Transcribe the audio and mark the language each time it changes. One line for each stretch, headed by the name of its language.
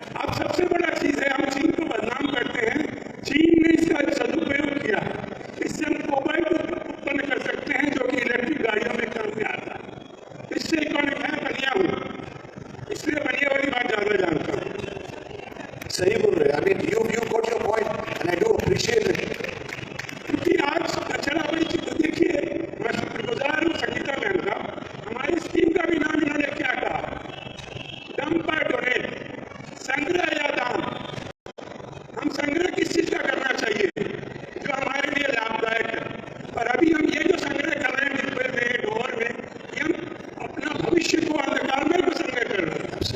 Hindi: अब सबसे बड़ा चीज है, हम चीन को बदनाम करते हैं, चीन ने इसका सदुपयोग किया। इससे हम कोबाल्ट उत्पन्न कर सकते हैं जो कि इलेक्ट्रिक गाड़ियों में काम में आता है। इससे इकोनॉमिक मैं बनिया हूँ, इसलिए बनिया वाली बात ज्यादा जानता हूँ। सही बोल रहे हैं।
English: I mean, you got your point and I do appreciate it.
Hindi: क्योंकि आज कचरा बड़ी चीज, देखिए मैं शुक्रगुजार हूँ संगीता मैम का, हमारी स्कीम का भी नाम इन्होंने क्या कहा, डंप और डोनेट, संग्रह या दान। हम संग्रह किस चीज का करना चाहिए जो हमारे लिए लाभदायक है, और अभी हम ये जो संग्रह कर रहे हैं डिब्बे में, ढोर में, ये हम अपना भविष्य को अंधकार में को संग्रह कर रहे हैं।